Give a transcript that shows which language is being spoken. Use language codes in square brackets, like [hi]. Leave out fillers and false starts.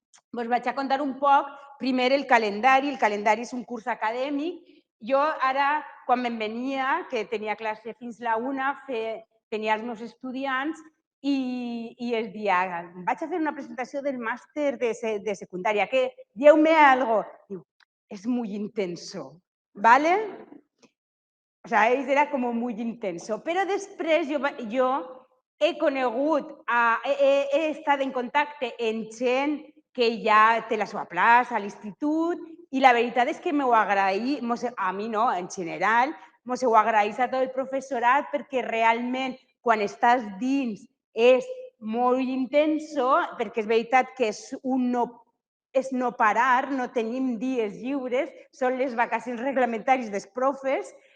[ca] Vos vaig a contar un poc, primer el calendari és un curs acadèmic. Jo ara, quan me'n venia, que tenia classe fins la 1, tenia els meus estudiants i els dia, vaig a fer una presentació del màster de secundària, que dieu-me algo. [es] Diu, és muy intenso, ¿vale? O sea, era como muy intenso. [ca] Però després jo he conegut, he estat en contacte amb gent que ja té la seva plaça a l'institut i la veritat és que m'ho agraï, a mi no, en general, m'ho agraïs a tot el professorat perquè realment quan estàs dins és molt intenso, perquè és veritat que és no parar, no tenim dies lliures, són les vacacions reglamentàries dels profes,